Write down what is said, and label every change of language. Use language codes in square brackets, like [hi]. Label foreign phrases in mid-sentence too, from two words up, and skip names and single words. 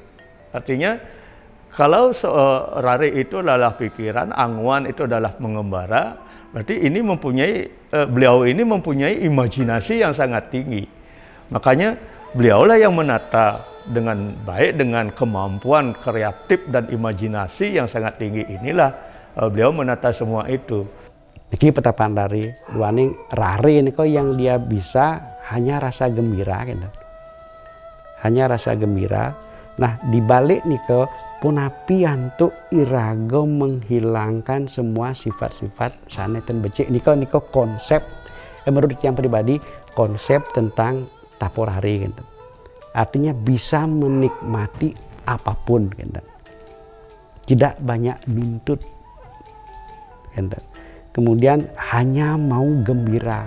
[id] Artinya kalau rare itu adalah pikiran, angwan itu adalah mengembara, berarti ini beliau ini mempunyai imajinasi yang sangat tinggi. Makanya beliaulah yang menata dengan baik, dengan kemampuan kreatif dan imajinasi yang sangat tinggi inilah beliau menata semua itu. [ban] Niki petapaan rare, duaning rare [id] ini kok yang dia bisa hanya rasa gembira kan. Hanya rasa gembira. Nah, dibalik nih ke punapian tuh irago menghilangkan semua sifat-sifat [ban] sanetan becik. Niko konsep [id] menurut yang pribadi konsep tentang tapo rare gitu. Artinya bisa menikmati apapun gitu. Tidak banyak nuntut. Kemudian hanya mau gembira.